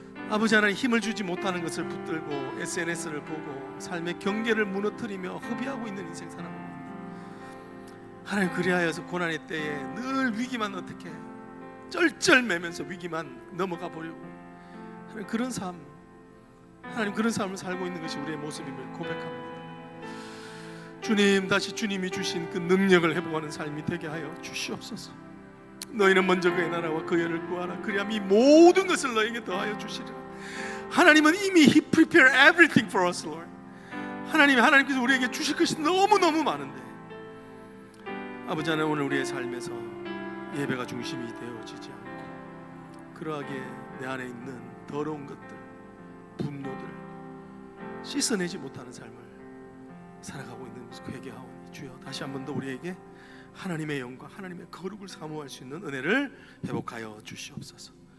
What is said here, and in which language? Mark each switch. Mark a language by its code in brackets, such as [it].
[ko] 아버지 하나님, 힘을 주지 못하는 것을 붙들고 SNS를 보고 삶의 경계를 무너뜨리며 허비하고 있는 인생 살아가고 있는 하나님, 그리하여서 고난의 때에 늘 위기만 어떻게 쩔쩔매면서 위기만 넘어가 보려고 하나님, 그런 삶, 하나님, 그런 삶을 살고 있는 것이 우리의 모습임을 고백합니다. 주님, 다시 주님이 주신 그 능력을 회복하는 삶이 되게 하여 주시옵소서. 너희는 먼저 그의 나라와 그의 의를 구하라. 그리하면 이 모든 것을 너에게 더하여 주시리라. 하나님은 이미 [en] He prepared everything for us, Lord. [ko] 하나님께서 우리에게 주실 것이 너무너무 많은데, 아버지 하나님, 오늘 우리의 삶에서 예배가 중심이 되어지지 않고 그러하게 내 안에 있는 더러운 것들, 분노들 씻어내지 못하는 삶을 살아가고 있는 것을 회개하오니, 주여 다시 한 번 더 우리에게 하나님의 영광, 하나님의 거룩을 사모할 수 있는 은혜를 회복하여 주시옵소서.